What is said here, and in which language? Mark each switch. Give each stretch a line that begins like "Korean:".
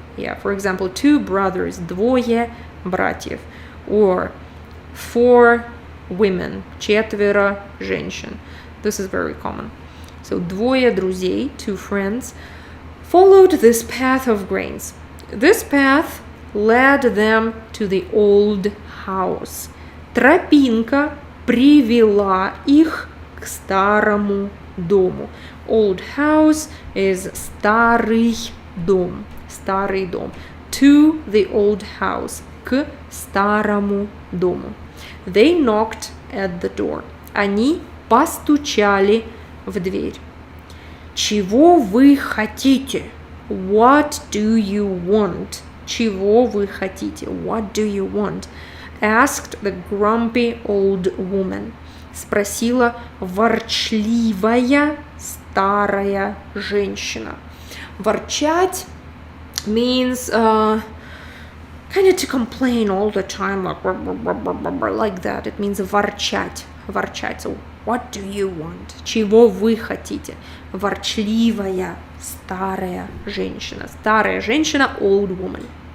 English: Yeah, for example, two brothers,
Russian: двое братьев,
English: or four women,
Russian: четверо женщин.
English: This is very common. So
Russian: двое друзей,
English: two friends, followed this path of grains. This path led them to the old house.
Russian: Тропинка привела их к старому дому.
English: Old house is
Russian: старый дом. Старый дом.
English: To the old house.
Russian: К старому дому.
English: They knocked at the door.
Russian: Они постучали в дверь. Чего вы хотите?
English: What do you want?
Russian: Чего вы хотите?
English: What do you want? Asked the grumpy old woman.
Russian: Спросила ворчливая старая женщина. Ворчать means
English: kind of to complain all the time, like that. It means ворчать, ворчать. So, what do you want?
Russian: Чего вы хотите? Ворчливая, старая женщина. Старая женщина,
English: old woman.